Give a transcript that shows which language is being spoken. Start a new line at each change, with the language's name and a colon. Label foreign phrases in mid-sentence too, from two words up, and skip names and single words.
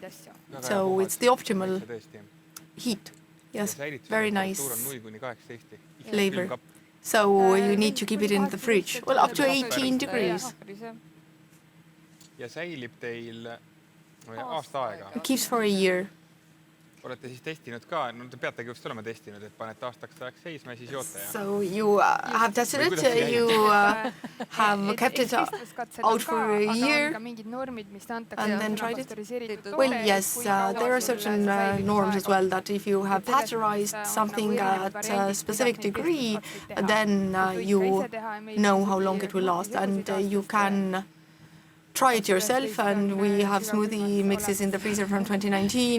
English: So it's the optimal heat. Yes, very nice flavor. So you need to keep it in the fridge. Well, up to 18 degrees. It keeps for a year.
Estonian: Olete siis testinud ka, no te peategi just olema testinud, et panete aastaks ajaks seisma ja siis joote.
English: So you have tested it, you have kept it out for a year and then tried it? Well, yes, there are certain norms as well that if you have pasteurized something at a specific degree, then you know how long it will last and you can try it yourself, and we have smoothie mixes in the freezer from 2019.